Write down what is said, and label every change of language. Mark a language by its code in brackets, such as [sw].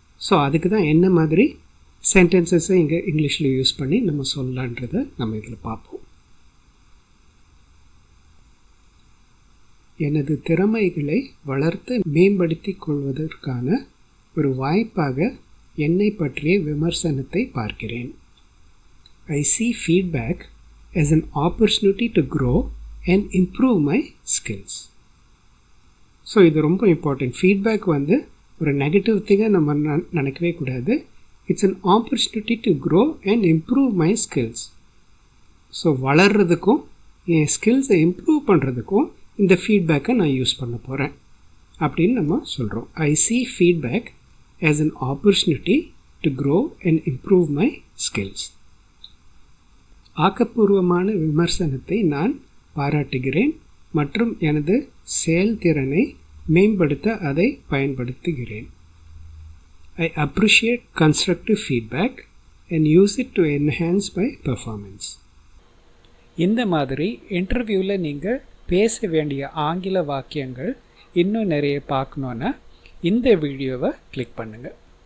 [ta] So அதுக்கு தான் என்ன மாதிரி சென்டென்சஸை இங்கே இங்கிலீஷில் யூஸ் பண்ணி நம்ம சொல்லலான்றதை நம்ம இதில் பார்ப்போம். எனது திறமைகளை வளர்த்து மேம்படுத்தி கொள்வதற்கான ஒரு வாய்ப்பாக என்னை பற்றிய விமர்சனத்தை பார்க்கிறேன். [en] I see feedback as an opportunity to grow and improve my skills. [ta] So இது ரொம்ப இம்பார்ட்டன்ட். ஃபீட்பேக் ஒரு நெகட்டிவ் திங்கை நம்ம நினைக்கவே கூடாது. [en] It's an opportunity to grow and improve my skills. [ta] So வளர்கிறதுக்கும் N ஸ்கில்ஸை improve பண்ணுறதுக்கும் இந்த ஃபீட்பேக்கை நான் யூஸ் பண்ண போகிறேன் அப்படின்னு நம்ம சொல்கிறோம். [en] I see feedback as an opportunity to grow and improve my skills. [ta] ஆக்கப்பூர்வமான விமர்சனத்தை நான் பாராட்டுகிறேன் மற்றும் எனது செயல்திறனை மேம்படுத்த அதை பயன்படுத்துகிறேன். [en] I appreciate constructive feedback and use it to enhance my performance. [ta] இந்த மாதிரி இன்டர்வியூவில் நீங்கள் பேச வேண்டிய ஆங்கில வாக்கியங்கள் இன்னும் நிறைய பார்க்கணுன்னா இந்த வீடியோவை கிளிக் பண்ணுங்கள்.